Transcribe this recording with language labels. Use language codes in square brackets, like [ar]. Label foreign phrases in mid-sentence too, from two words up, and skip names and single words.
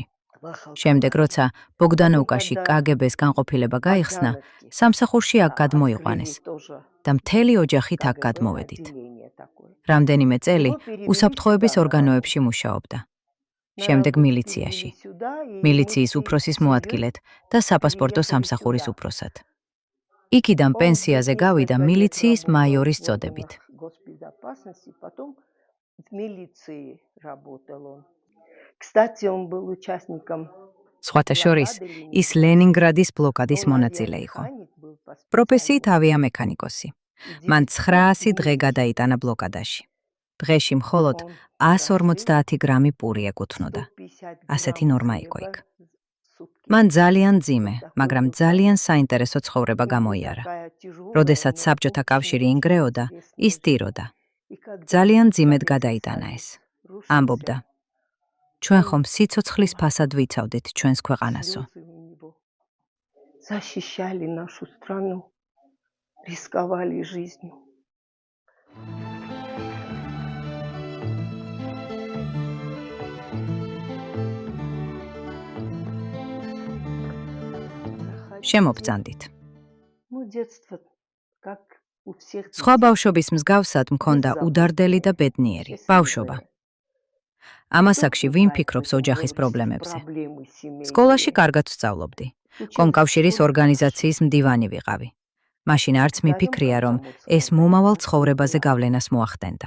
[ka] შემდეგ როცა ბოგდანოვკაში კგბ-ს განყოფილება გაიხსნა, სამსახურში აქ გადმოიყვანეს და მთელი ოჯახით აქ გადმოვედით. რამდენიმე წელი უსაფრთხოების ორგანოებში მუშაობდა. შემდეგ მილიციაში. მილიციის უფროსის მოადგილედ და საპასპორტო სამსახურის უფროსად. იქიდან პენსიაზე გავიდა მილიციის მაიორის წოდებით. [ru] Кстати, он был участником. [ka] სხვათა შორის, ის ლენინგრადის ბლოკადის მონაწილე იყო. პროფესიით ავიამექანიკოსი. მან 900 დღე გადაიტანა ბლოკადაში. დღეში მხოლოდ 150 გრამი პური ეკუთვნოდა. ასეთი ნორმა იყო იქ. მან ძალიან ძიმე, მაგრამ ძალიან საინტერესო ცხოვრება გამოიარა. როდესაც საბჭოთა კავშირი ინგრეოდა, ის ტიროდა. ძალიან ძიმედ გადაიტანა ეს. ამბობდა: ჩვენ ხომ სიცოცხლის ფასად ვიცავდით ჩვენს ქვეყანასო. [ru] Защищали нашу страну, рисковали жизнью. [ka] შემობრძანდით. [ru] Ну, детство, как у всех. [ka] სხვა ბავშვობის მსგავსად მქონდა უდარდელი და ბედნიერი ბავშვობა. ამას აქში ვინ ფიქრობს ოჯახის პრობლემებზე? სკოლაში კარგად ვსწავლობდი. კომკავშირის ორგანიზაციის მდივანი ვიყავი. მაშინ არც მიფიქრია, რომ ეს მომავალ ცხოვრებაზე გავლენას მოახდენდა.